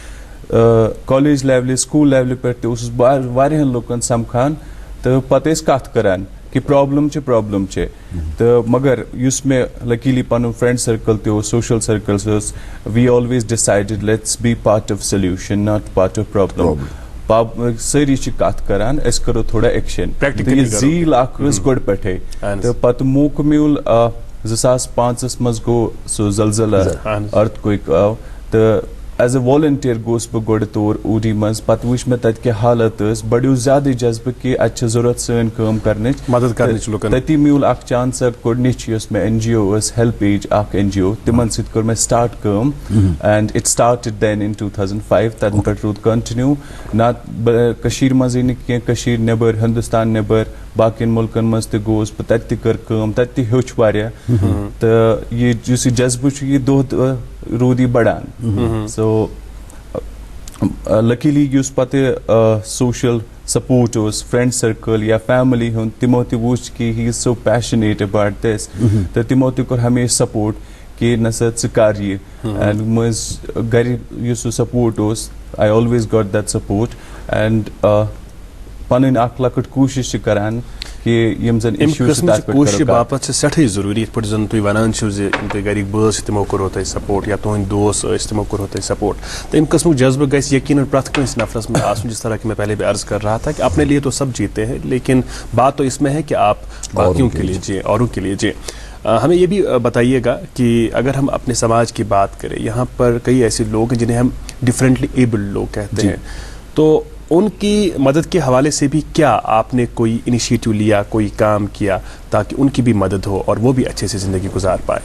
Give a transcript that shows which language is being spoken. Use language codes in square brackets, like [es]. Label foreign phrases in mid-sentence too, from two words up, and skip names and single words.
[en] college level [ks] سکوٗل لیولہِ پٮ۪ٹھ تہِ اوسُس بہٕ واریاہن لُکن سمکھان تہٕ پتہٕ ٲسۍ کتھ کران کہ پرابلم چھِ تہٕ مگر یُس مےٚ لکیلی پنُن [en] friend circle [ks] تہِ اوس [en] social circles [ks] اوس [en] we always decided let's be part of solution not part of problem [ks] سٲری چھِ کتھ کران أسۍ کرو تھوڑا ایکشن یہِ زیٖل اکھ ٲس گۄڈٕ پٮ۪ٹھے تہٕ پتہٕ موقعہٕ میوٗل 2005 منٛز گوٚو سُہ زلزلہٕ أرتھکویک آو تہٕ [en] as a volunteer [ks] گوس بہٕ گۄڈٕ تور اوٗڈی منٛز پتہٕ وٕچھ مےٚ تتہِ کیٛاہ حالت ٲس بڑیو زیادٕ جذبہٕ کہِ اتہِ چھِ ضروٗرت سٲنۍ کٲم کرنٕچ تٔتی میوٗل اکھ چانس گۄڈنِچ یۄس مےٚ NGO ٲس ہیلپیج اکھ NGO تِمن سۭتۍ کٔر مےٚ سٹارٹ کٲم [en] and it started then in [ks] 2005 تتہِ پٮ۪ٹھ روٗد کنٹِنیوٗ نہ کٔشیٖرِ منٛزٕے نہٕ کینٛہہ کٔشیٖرِ نٮ۪بر ہندوستان نٮ۪بر باقین ملکن مز تہ گوس بہ تتہِ کر کٲم تتہِ تہ ہیوٚچھ واریاہ تہٕ یہِ یُس یہِ جذبہٕ چھُ یہِ دۄہ دۄہ روٗد یہِ بڑان سو لکیلی یُس پتہٕ سوشل سپورٹ اوس [en] friend circle [ks] یا فیملی ہُنٛد تِمو تہِ وُچھ کہ [en] he is so passionate about this [ks] تہٕ تِمو تہِ کوٚر ہمیشہ سپورٹ کہ نسا ژٕ کر یہِ اینڈ مٔنٛزۍ گرِ یُس سُہ سپورٹ اوس [en] I always got that support and [ks] پنٕنۍ اکھ لۄکٕٹ کوٗشش چھِ کران کہ یم زن کوشش باپت سٹھے ضروری یتھ پٲٹھۍ زن تُہۍ ونان چھِو زِ یِم تۄہہِ گرِکۍ بٲژ چھِ تِمو کوٚرو تۄہہِ سپورٹ یا تُہنٛدۍ دوس ٲسۍ تِمو کوٚرو تۄہہِ سپورٹ تو اَمہِ قٕسمُک جذبہٕ گژھِ یقیناً پرٛٮ۪تھ کٲنٛسہِ نفرس منٛز آسُن [ur] جس طرح کہ میں پہلے بھی عرض کر رہا تھا کہ اپنے لیے تو سب جیتے ہیں لیکن بات تو اس میں ہے کہ آپ باقیوں کے لیے جئیں اوروں کے لیے جئیں ہمیں یہ بھی بتائیے گا کہ اگر ہم اپنے سماج کی بات کریں یہاں پر کئی ایسے لوگ ہیں جنہیں ہم [en] differently abled [ur] لوگ کہتے ہیں تو ان کی مدد کے حوالے سے بھی کیا آپ نے کوئی انیشیٹو لیا کوئی کام کیا تاکہ ان کی بھی مدد ہو اور وہ بھی اچھے سے زندگی گزار پائے؟